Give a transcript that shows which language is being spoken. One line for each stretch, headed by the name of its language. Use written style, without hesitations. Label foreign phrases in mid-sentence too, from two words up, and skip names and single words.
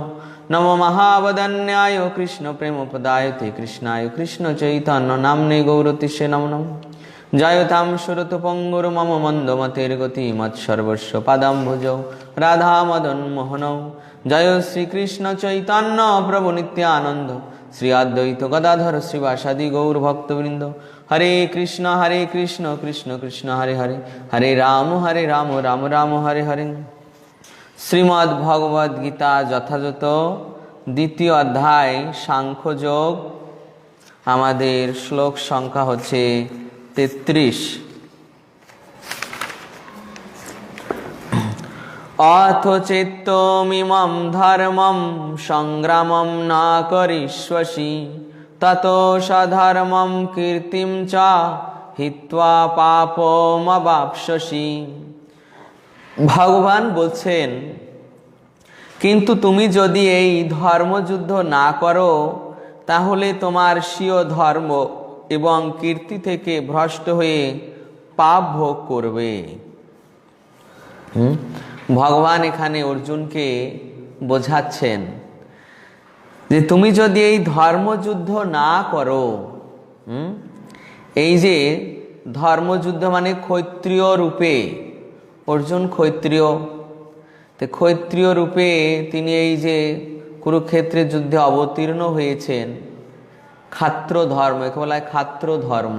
Sanskrit: नमो महावदन्याय कृष्णप्रेमप्रदायते कृष्णाय कृष्णचैतन्य नाम्ने गौरतिष्ठे नमो नमः। जयतां सुरतपङ्गुर् मम मन्दमतिर्गति मत्सर्वस्व पादाम्बुजौ राधा मदन मोहनौ। जय श्रीकृष्ण चैतन्य प्रभु नित्यानंद श्री अद्वैत गदाधर श्रीवासादि गौरभक्तवृंद। हरे कृष्ण कृष्ण कृष्ण हरे हरे, हरे राम राम राम हरे हरे।
Bangla: श्रीमद् भगवद गीता যথাযথ দ্বিতীয় অধ্যায় সাংখ্যযোগ। আমাদের শ্লোক সংখ্যা হচ্ছে 33।
Sanskrit: अथ चेत्तमिमं धर्मं संग्रामं न करिष्यसि ततो सधर्मं कीर्तिं च हित्वा पापमवाप्स्यसि।
Bangla: ভগবান বলছেন, কিন্তু তুমি যদি এই ধর্মযুদ্ধ না করো তাহলে তোমার স্বীয় ধর্ম এবং কীর্তি থেকে ভ্রষ্ট হয়ে পাপ ভোগ করবে। ভগবান এখানে অর্জুনকে বোঝাচ্ছেন যে তুমি যদি এই ধর্মযুদ্ধ না করো, এই যে ধর্মযুদ্ধ মানে ক্ষত্রিয় রূপে, অর্জুন ক্ষত্রিয়, তো ক্ষত্রিয় রূপে তিনি এই যে কুরুক্ষেত্রের যুদ্ধে অবতীর্ণ হয়েছেন, ক্ষাত্র ধর্ম, একে বলা হয় ক্ষাত্র ধর্ম।